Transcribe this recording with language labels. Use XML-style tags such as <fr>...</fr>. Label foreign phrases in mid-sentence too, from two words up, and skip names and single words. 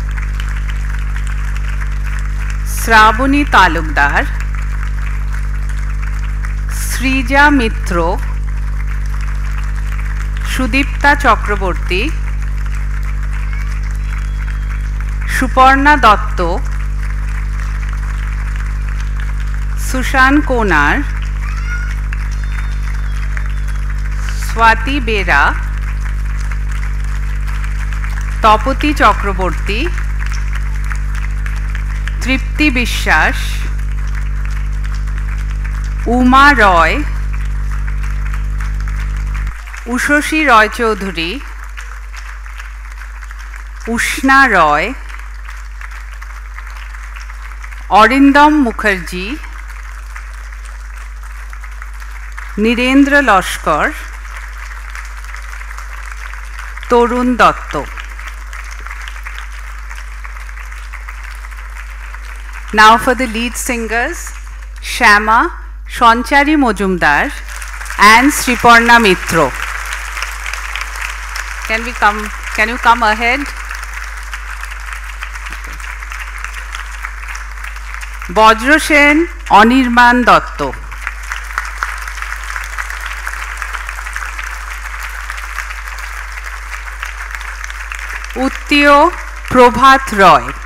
<en>Sravani Talukdar, Srija Mitro, Sudipta Chakraborty, Suparna Dotto, Sushan Konar, Swati Bera, Tapati Chakraborty, তৃপ্তি বিশ্বাস, উমা রয়, উষসী রয়চৌধুরী, উষ্ণা রয়, অরিন্দম মুখার্জি, নীরেন্দ্র লস্কর, তরুণ দত্ত। Now for the lead singers, Shama, Shonchari Mojumdar and Sriparna Mitro. Can you come ahead? Bajra Sen, Anirman Dotto. Uttiyo Prabhat Roy.</en>